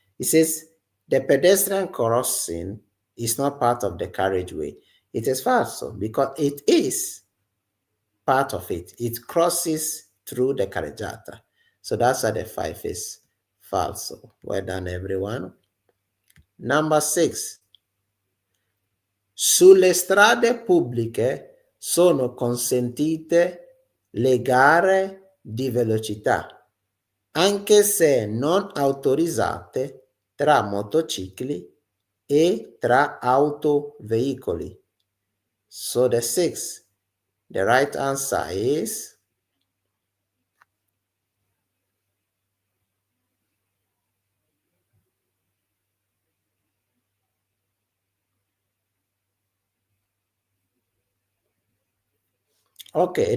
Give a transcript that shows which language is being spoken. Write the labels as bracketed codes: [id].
[en] It says the pedestrian crossing is not part of the carriageway. It is false because it is part of it. It crosses through the carreggiata. So that's why the 5 is false. Well done, everyone. Number 6. [it] Sulle strade pubbliche sono consentite le gare di velocità, anche se non autorizzate, tra motocicli e tra autoveicoli. [en] So the 6, the right answer is okay.